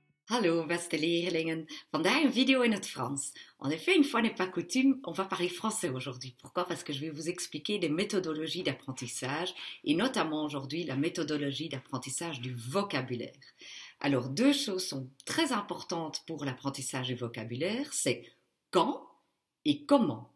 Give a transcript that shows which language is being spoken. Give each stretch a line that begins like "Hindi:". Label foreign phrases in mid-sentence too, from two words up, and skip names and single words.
Dutch: Hallo beste leerlingen, vandaag een video in het Frans.
French: En effet, une fois n'est pas coutume, on va parler français aujourd'hui. Pourquoi? Parce que je vais vous expliquer des méthodologies d'apprentissage et notamment aujourd'hui la méthodologie d'apprentissage du vocabulaire. Alors deux choses sont très importantes pour l'apprentissage du vocabulaire, c'est quand et comment.